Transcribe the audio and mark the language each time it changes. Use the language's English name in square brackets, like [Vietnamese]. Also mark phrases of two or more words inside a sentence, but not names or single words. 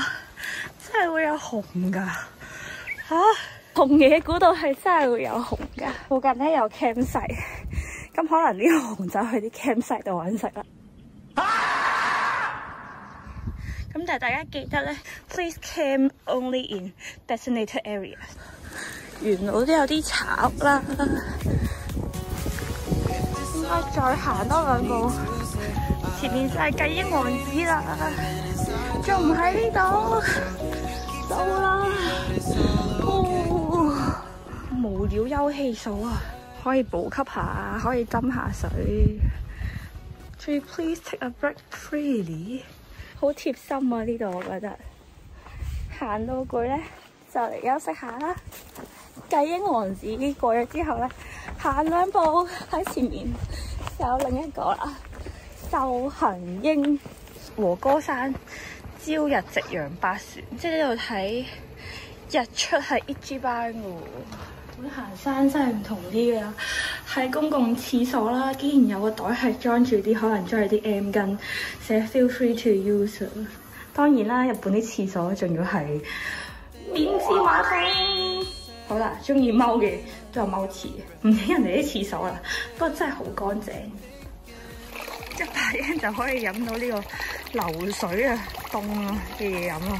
[Cantonese] 真係會有熊㗎嚇！熊野古道係真係會有熊㗎。附近咧有 campsite， 咁可能呢個熊就去啲 campsite 度揾食啦。咁但係大家記得咧 ， [English] please camp only in designated areas。 [Cantonese] 沿路都有啲草啦，應該再行多2步，前面就係雞英王子啦，仲唔喺呢度？到啦！無料休憩所啊，可以補給下，可以斟下水。仲要 [English] please take a break freely， [Cantonese] 好貼心啊！呢度我覺得行到攰咧，就嚟休息下啦。繼英王子過咗之後咧，行兩步喺前面有另一個啦，秀行英和歌山朝日夕陽八船，即係呢度睇日出係一支班嘅喎。咁行山真係唔同啲㗎，喺公共廁所啦，竟然有個袋係裝住啲可能裝住啲 M 巾，寫 [English] feel free to use。 [Cantonese] 當然啦，日本啲廁所仲要係免治馬桶。好啦，中意踎嘅都有踎廁，唔理人哋啲廁所啦，不過真係好乾淨。100円就可以飲到呢個流水啊，凍啊嘅嘢飲啊！